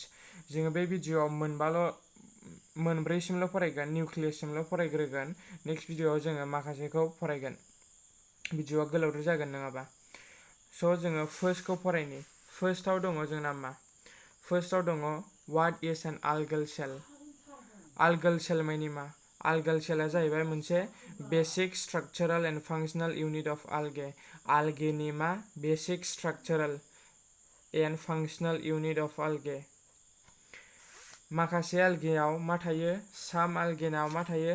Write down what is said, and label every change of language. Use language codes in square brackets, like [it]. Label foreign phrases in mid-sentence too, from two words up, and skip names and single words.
[brx] जोङो बे भिडिअआव मोनब्रैसिमल' फरायगोन, निउक्लियाससिमल' फरायग्रोगोन। [en] next videoआव [brx] जोङो माखासेखौ फरायगोन। भिडिअआ गोलावद्राय जागोन नङाबा। स' जोङो फार्स्टखौ फरायनि। फार्स्टआव दङ जोंना मा? फार्स्टआव दङ [en] what is an algal cell. [brx] आल्गल सेल मानि मा? [en] algal cellआ [brx] जाहैबाय मोनसे [en] basic structural and functional unit of algae. [brx] आल्गेनि मा [en] basic structural and functional unit of algae. [brx] माखासे आल्गेआव मा थायो? [en] some algaeनाव [brx] मा थायो?